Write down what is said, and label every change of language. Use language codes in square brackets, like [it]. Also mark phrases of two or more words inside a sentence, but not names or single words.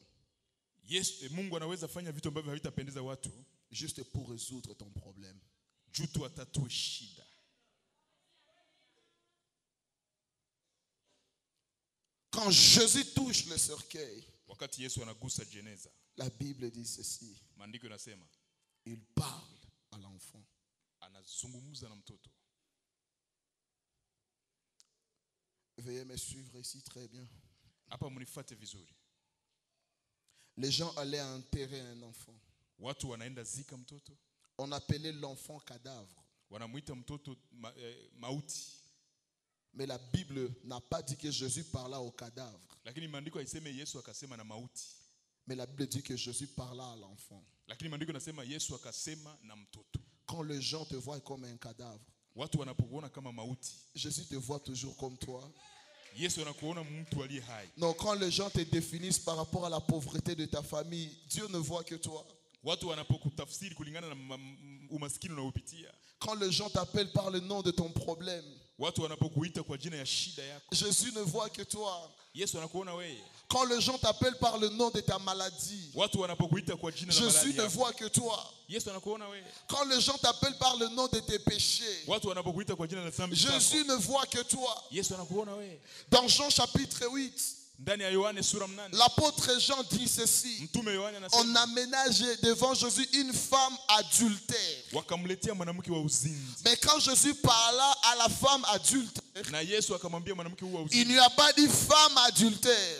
[sw] Yesu, Mungu anaweza fanya vitu ambavyo havitapendeza watu [fr] juste pour résoudre ton problème. [sw] juu tu atatue shida. [fr] Quand Jésus touche le cercueil, [sw] Wakati Yesu anagusa jeneza, [fr] la Bible dit ceci. [sw] maandiko yanasema [fr] Il parle à l'enfant. [sw] anazungumza na mtoto. [fr] Veuillez me suivre ici très bien. [sw] Hapa mnifuate vizuri. [fr] Les gens allaient enterrer un enfant. [sw] Watu wanaenda zika mtoto, [fr] On appelait l'enfant cadavre. [sw] wanamuita mtoto mauti. [fr] Mais la Bible n'a pas dit que Jésus parla au cadavre. [sw] Lakini maandiko haiseme Yesu akasema na mauti. [fr] Mais la Bible dit que Jésus parla à l'enfant. [sw] Lakini maandiko yanasema Yesu akasema na mtoto. [fr] Quand les gens te voient comme un cadavre, [sw] Watu wanapokuona kama mauti, [fr] Jésus te voit toujours comme toi. [sw] Yesu anakuona mtu aliye hai. [fr] Non, quand les gens te définissent par rapport à la pauvreté de ta famille, Dieu ne voit que toi. [sw] Watu wanapokutafsiri kulingana na umaskini unaopitia, [fr] Quand les gens t'appellent par le nom de ton problème, Jésus ne voit que toi. [sw] Yesu anakuona wewe. [fr] Quand les gens t'appellent par le nom de ta maladie, Jésus ne voit que toi. [sw] Yesu anakuona wewe. [fr] Quand les gens t'appellent par le nom de tes péchés, Jésus ne voit que toi. [sw] Yesu anakuona wewe. [fr] Dans Jean chapitre 8, l'apôtre Jean dit ceci: on aménageait devant Jésus une femme adultère. Mais quand Jésus parla à la femme adultère, il ne lui a pas dit femme adultère.